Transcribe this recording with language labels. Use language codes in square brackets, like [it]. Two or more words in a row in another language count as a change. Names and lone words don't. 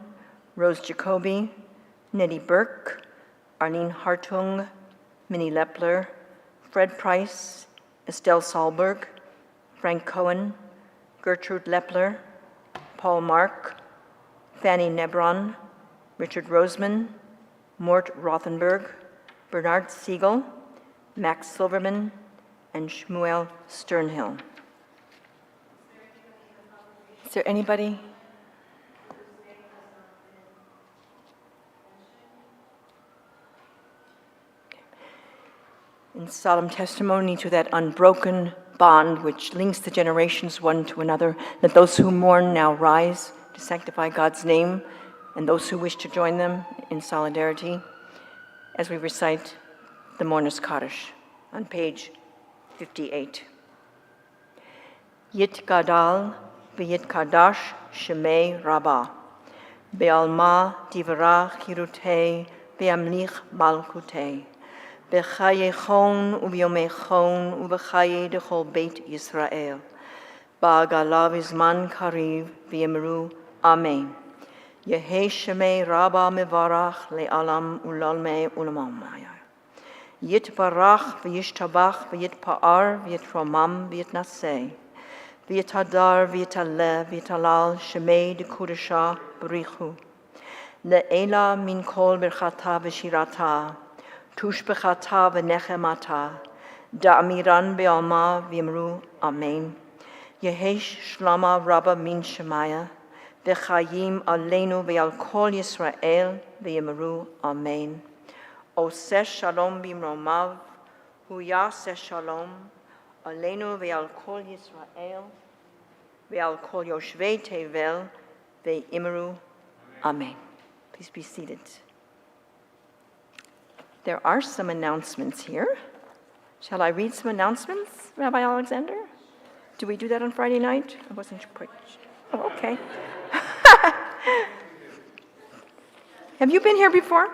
[en] Rose Jacoby, Nettie Burke, Arlene Hartung, Minnie Lepler, Fred Price, Estelle Sahlberg, Frank Cohen, Gertrude Lepler, Paul Mark, Fanny Nebron, Richard Roseman, Mort Rothenberg, Bernard Siegel, Max Silverman, and Shmuel Sternhill. Is there anybody? In solemn testimony to that unbroken bond which links the generations one to another, let those who mourn now rise to sanctify God's name, and those who wish to join them in solidarity as we recite the Mourner's Kaddish on page 58. [arc] יתגדל ויתקדש שמיה רבא. בעלמא די ברא כרעותה וימליך מלכותה. בחייכון וביומיכון ובחיי דכל בית ישראל. בעגלא ובזמן קריב ואמרו אמן. יהא שמיה רבא מברך לעלם ולעלמי עלמיא. יתברך וישתבח ויתפאר ויתרומם ויתנשא. ויתהדר ויתעלה ויתהלל שמיה דקודשא בריך הוא. לעלא מן כל ברכתא ושירתא. תשבחתא ונחמתא דאמירן בעלמא ואמרו אמן. יהא שלמא רבא מן שמיא. [he] וחיים עלינו ועל כל ישראל [arc] ואמרו אמן. [he] עושה שלום במרומיו הוא יעשה שלום עלינו ועל כל ישראל ועל כל יושבי תבל ואמרו אמן. [en] Please be seated. There are some announcements here. Shall I read some announcements, Rabbi Alexander? Do we do that on Friday night? I wasn't quite sure. Oh, okay. Have you been here before?